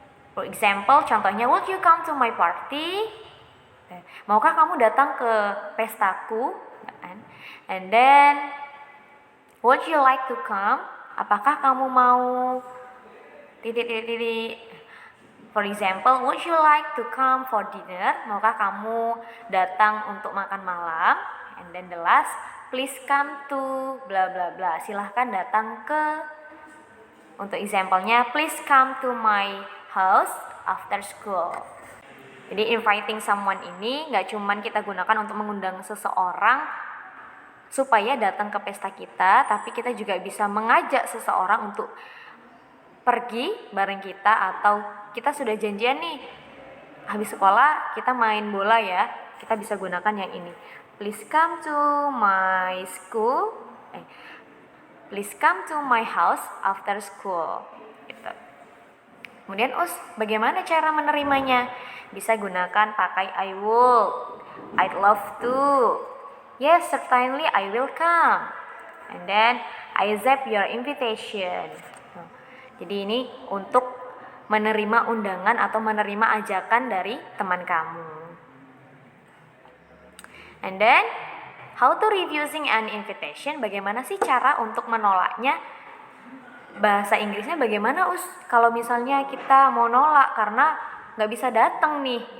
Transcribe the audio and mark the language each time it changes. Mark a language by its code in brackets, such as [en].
[en] For example, contohnya, would you come to my party? [id] Maukah kamu datang ke pestaku? [en] And then, would you like to come? [id] Apakah kamu mau titik-titik. [en] For example, would you like to come for dinner? [id] Maukah kamu datang untuk makan malam? [en] And then the last, please come to bla bla bla. Silahkan datang ke, untuk example-nya, please come to my house after school. [id] Jadi inviting someone ini gak cuman kita gunakan untuk mengundang seseorang supaya datang ke pesta kita, tapi kita juga bisa mengajak seseorang untuk pergi bareng kita, atau kita sudah janjian nih habis sekolah kita main bola ya, kita bisa gunakan yang ini. [en] Please come to my school. Please come to my house after school. Gitu. [id] Kemudian bagaimana cara menerimanya? Bisa gunakan pakai I would, I'd love to. [en] Yes, certainly I will come. And then I accept your invitation. [id] Jadi ini untuk menerima undangan atau menerima ajakan dari teman kamu. [en] And then how to refusing an invitation? [id] Bagaimana sih cara untuk menolaknya? Bahasa Inggrisnya bagaimana kalau misalnya kita mau nolak karena nggak bisa datang nih?